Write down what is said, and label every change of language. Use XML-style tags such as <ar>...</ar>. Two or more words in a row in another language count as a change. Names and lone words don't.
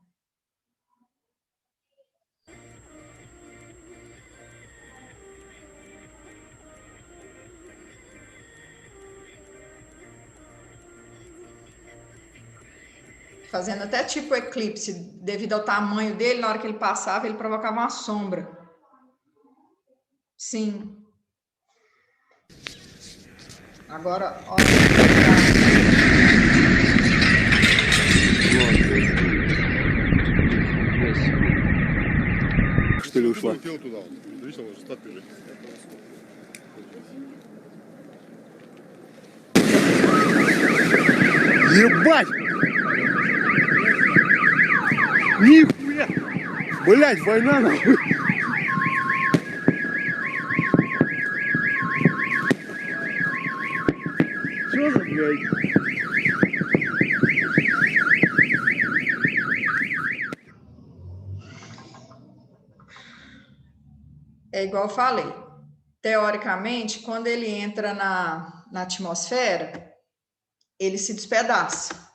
<pt>Fazendo até tipo eclipse, devido ao tamanho dele, na hora que ele passava, ele provocava uma sombra. Sim. Agora, olha.</pt> <ru>Что ли ушла? Ебать! Нихуя! Блять, война нахуй! Что за блядь?</ru> <pt>É igual eu falei. Teoricamente, quando ele entra na atmosfera, ele se despedaça.</pt>